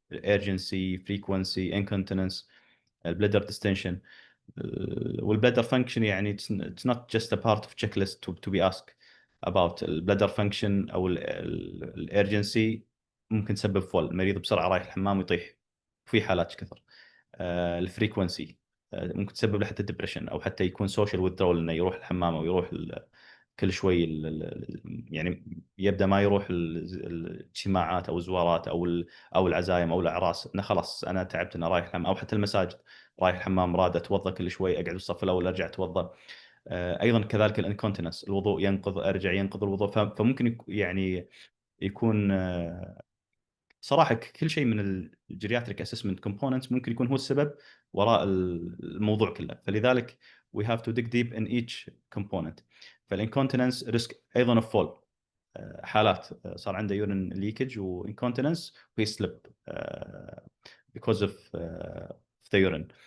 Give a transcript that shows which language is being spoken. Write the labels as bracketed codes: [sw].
[en] urgency, frequency, incontinence، [ar] البلادر ديستنشن. والبلادر فانكشن يعني [en] it's not just a part of checklist to be asked about. [ar] البلادر فانكشن او الارجنسي ممكن تسبب فول، المريض بسرعه رايح الحمام ويطيح، في حالات كثر. الفريكونسي ممكن تسبب له حتى ديبريشن، او حتى يكون سوشيال ويذرول، انه يروح الحمام او يروح كل شوي يعني يبدا ما يروح الاجتماعات او الزوارات او العزايم او الاعراس، انه خلاص انا تعبت، انا رايح الحمام. او حتى المساجد، رايح الحمام راد اتوضا كل شوي، اقعد بالصف الاول ارجع اتوضا. ايضا كذلك الانكونتيننس، الوضوء ينقض ارجع ينقض الوضوء. فممكن يعني يكون صراحه كل شيء من الجيرياتريك اسسمنت كومبوننتس ممكن يكون هو السبب وراء الموضوع كله. [en] فلذلك we have to dig deep in each component. [ar] فالانكونتيننس ريسك ايضا اوف فول، حالات صار عنده يورين ليكج وانكونتيننس وهي سليب [en] because of the urine.